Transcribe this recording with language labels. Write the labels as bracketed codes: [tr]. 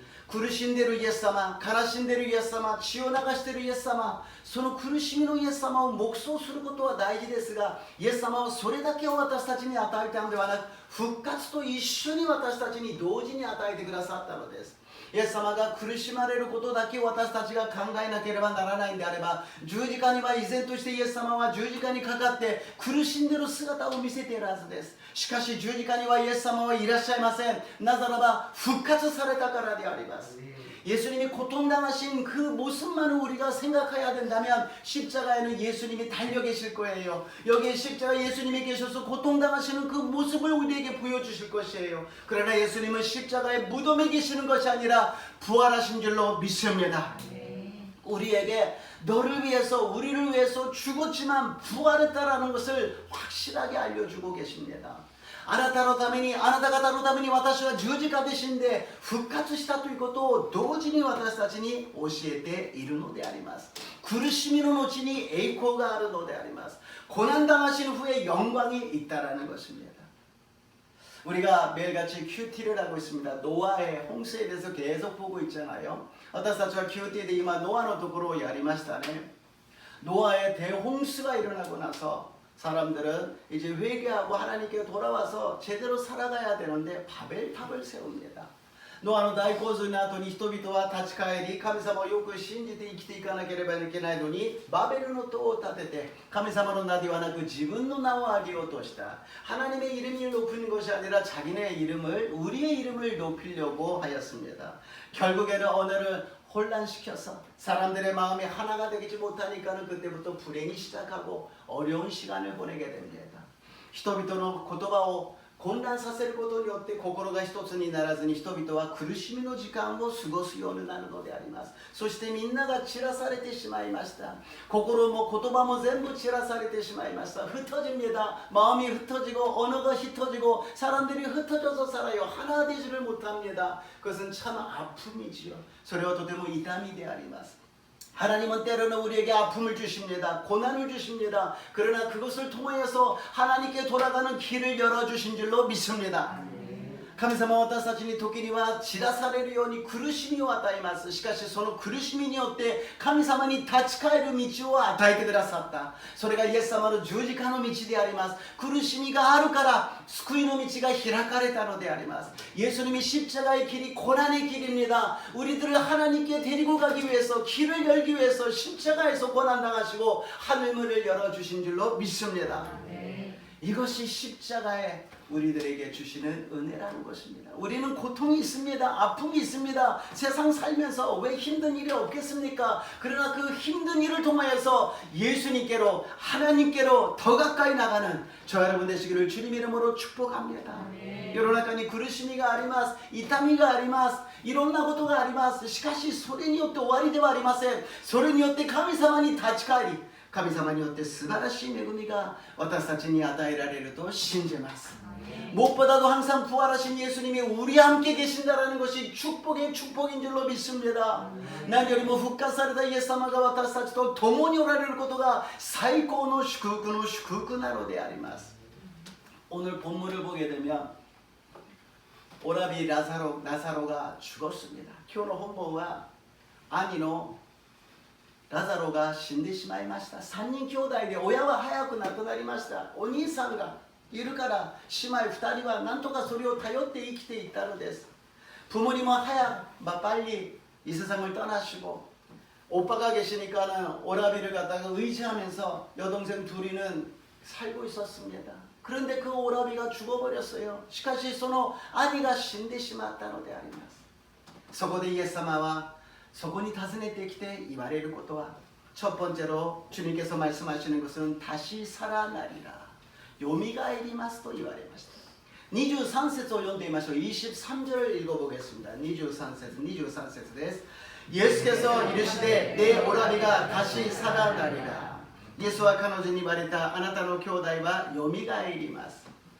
[ja] 苦しんでいるイエス様、悲しんでいるイエス様、血を流しているイエス様、その苦しみのイエス様を黙想することは大事ですが、イエス様はそれだけを私たちに与えたのではなく、復活と一緒に私たちに同時に与えてくださったのです。イエス様が苦しまれることだけを私たちが考えなければならないんであれば、十字架には依然としてイエス様は十字架にかかって苦しんでいる姿を見せているはずです。しかし十字架にはイエス様はいらっしゃいません。なぜならば復活されたからであります。 [ko] 예수님이 고통당하신 그 모습만을 우리가 생각해야 된다면 십자가에는 예수님이 달려 계실 거예요. 여기에 십자가 예수님이 계셔서 고통당하시는 그 모습을 우리에게 보여주실 것이에요. 그러나 예수님은 십자가의 무덤에 계시는 것이 아니라 부활하신 줄로 믿습니다. 우리에게 너를 위해서 우리를 위해서 죽었지만 부활했다라는 것을 확실하게 알려주고 계십니다. [ja] あなたのために、あなた方のために私は十字架で死んで復活したということを同時に私たちに教えているのであります。苦しみの後に栄光があるのであります。 [ko] 고난당하신 후에 영광이 있다라는 것입니다. 우리가 매일같이 큐티를 하고 있습니다. 노아의 홍수에 대해서 계속 보고 있잖아요. [ja] 私たちは 큐티で今 노아의 ところをやりましたね. [ko] 노아의 대홍수가 일어나고 나서 사람들은 이제 회개하고 하나님께 돌아와서 제대로 살아가야 되는데 바벨탑을 세웁니다. [ja] ノアの大洪水の後に人々は立ち返り、神様をよく信じて生きていかなければいけないのに、バベルの塔を建てて神様の名ではなく自分の名を挙げようとした。 [ko] 하나님의 이름을 높이는 것이 아니라 자기네 이름을, 우리의 이름을 높이려고 하였습니다. 결국에는 언어를 혼란시켜서 사람들의 마음이 하나가 되지 못하니까는 그때부터 불행이 시작하고 어려운 시간을 보내게 됩니다. [ja] 人々の言葉を混乱させることによって心が一つにならずに人々は苦しみの時間を過ごすようになるのであります。そしてみんなが散らされてしまいました。心も言葉も全部散らされてしまいました。 [ko] 흩어집니다. 마음이 흩어지고 언어가 흩어지고 사람들이 흩어져서 살아요. 하나 되지를 못합니다. 그것은 참 아픔이지요. [ja] それはとても痛みであります。 [ko] 하나님은 때로는 우리에게 아픔을 주십니다. 고난을 주십니다. 그러나 그것을 통하여서 하나님께 돌아가는 길을 열어주신 줄로 믿습니다. [ja] 神様は私たちに時には散らされるように苦しみを与えます。しかしその苦しみによって神様に立ち返る道を与えてくださった。それがイエス様の十字架の道であります。苦しみがあるから救いの道が開かれたのであります。 [ko] 예수님이 십자가의 길이 고난의 길입니다. 우리들을 하나님께 데리고 가기 위해서 길을 열기 위해서 십자가에서 고난당하시고 하늘문을 열어주신 줄로 믿습니다. 이것이 십자가의 우리들에게 주시는 은혜라는 것입니다. 우리는 고통이 있습니다. 아픔이 있습니다. 세상 살면서 왜 힘든 일이 없겠습니까? 그러나 그 힘든 일을 통하여서 예수님께로 하나님께로 더 가까이 나가는 저 여러분 되시기를 주님 이름으로 축복합니다. [ja] 世の中に苦しみがあります。痛みがあります。いろんなことがあります。しかしそれによって終わりではありません。それによって神様に立ち返り 神様によって素晴らしい恵みが私たちに与えられると信じます。 [ko] 무엇보다도 항상 부활하신 예수님이 우리와 함께 계신다라는 것이 축복의 축복인 줄로 믿습니다. [ja] 何よりも復活されたイエス様が私たちと共におられることが最高の祝福の祝福なのであります。 [ko] 오늘 본문을 보게 되면 오라비 라사로가 죽었습니다. [ja] 今日の本文は兄の ラザロが死んでしまいました。 3人兄弟で親は早く亡くなりました。お兄さんがいるから姉妹2人は何とかそれを頼って生きていったのです。 [ko] 부모님은 빨리 이 세상을 떠나시고 오빠가 계시니까는 오라비를 갖다가 의지하면서 여동생 둘이는 살고 있었습니다. 그런데 그 오라비가 죽어버렸어요. [ja] しかしその兄が死んでしまったのであります。そこでイエス様は そこに訪ねてきて言われることは [ko] 첫 번째로 주님께서 말씀하시는 것은 다시 살아나리라 [ja] 요미가에리마스 또 言われました 23節を読んでみましょう [ko] 23절을 읽어보겠습니다 [ja] 23節です [ko] 예수께서 이르시되 내 오라비가 다시 살아나리라 예수와 [ja] 彼女に [ko] 말했다 [ja] あなたの兄弟はよみがえります